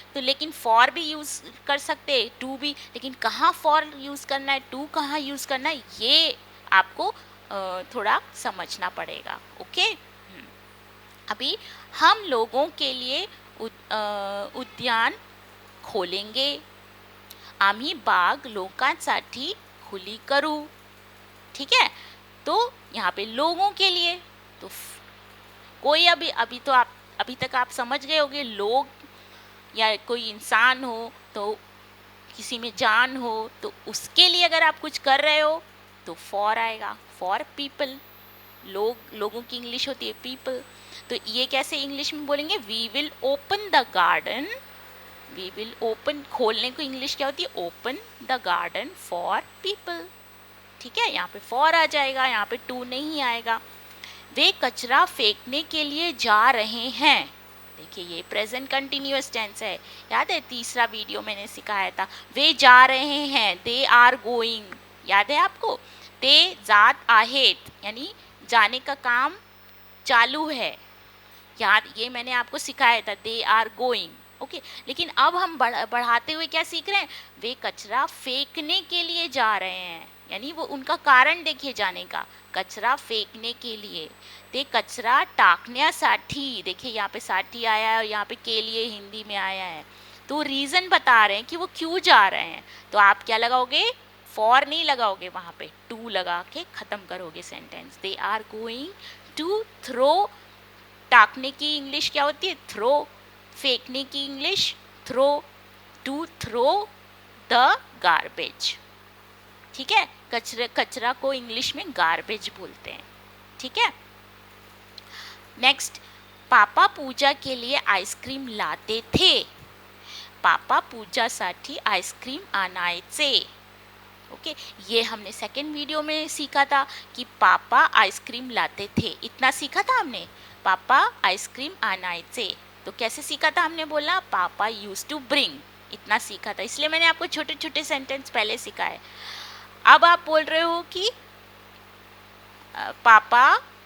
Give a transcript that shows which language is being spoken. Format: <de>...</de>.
<hi>तो लेकिन फॉर भी यूज़ कर सकते हैं, टू भी, लेकिन कहाँ फॉर यूज़ करना है, टू कहाँ यूज़ करना है, ये आपको थोड़ा समझना पड़ेगा. ओके. अभी हम लोगों के लिए उद्यान खोलेंगे.</hi> <mr>आम्ही बाग लोकांसाठी खुली करू.</mr> <hi>ठीक है. तो यहाँ पे लोगों के लिए, तो कोई अभी तो आप अभी तक आप समझ गए होंगे. लोग या कोई इंसान हो, तो किसी में जान हो, तो उसके लिए अगर आप कुछ कर रहे हो तो फॉर आएगा. For people. लोगों की इंग्लिश होती है पीपल. तो ये कैसे इंग्लिश में बोलेंगे?</hi> <en>We will open the garden.</en> <hi>We will open, खोलने को इंग्लिश क्या होती है?</hi> <en>Open the garden for people.</en> <hi>ठीक है, यहाँ पे फॉर आ जाएगा, यहाँ पे टू नहीं आएगा. वे कचरा फेंकने के लिए जा रहे हैं. देखिए ये प्रेजेंट कंटिन्यूअस टेंस है. याद है तीसरा वीडियो मैंने सिखाया था, वे जा रहे हैं,</hi> <en>They are going.</en> <hi>याद है आपको?</hi> <mr>ते जात आहेत,</mr> <hi>यानी जाने का काम चालू है. याद, ये मैंने आपको सिखाया था,</hi> <en>They are going.</en> <hi>ओके, लेकिन अब हम बढ़ाते हुए क्या सीख रहे हैं? वे कचरा फेंकने के लिए जा रहे हैं, यानी वो उनका कारण देखिए जाने का, कचरा फेंकने के लिए.</hi> <mr>ते कचरा टाकण्यासाठी.</mr> <hi>देखिए यहाँ पे साठी आया है और यहाँ पे के लिए हिंदी में आया है. तो रीज़न बता रहे हैं कि वो क्यों जा रहे हैं. तो आप क्या लगाओगे? फॉर नहीं लगाओगे, वहाँ पे टू लगा के ख़त्म करोगे sentence.</hi> <en>They are going to throw.</en> <hi>टाकने की इंग्लिश क्या होती है? थ्रो. फेंकने की English throw.</hi> <en>To throw the garbage.</en> <hi>ठीक है, कचरा को इंग्लिश में गार्बेज बोलते हैं. ठीक है. नेक्स्ट, पापा पूजा के लिए आइसक्रीम लाते थे.</hi> <mr>पापा पूजासाठी आइसक्रीम आणायचे.</mr> <hi>ओके, ये हमने सेकेंड वीडियो में सीखा था कि पापा आइसक्रीम लाते थे. इतना सीखा था हमने,</hi> <mr>पापा आइसक्रीम आणायचे.</mr> <hi>तो कैसे सीखा था? हमने बोला</hi> <en>पापा use to bring.</en> <hi>इतना सीखा था, इसलिए मैंने आपको छोटे छोटे सेंटेंस पहले सिखाए. अब आप बोल रहे हो कि पापा</hi>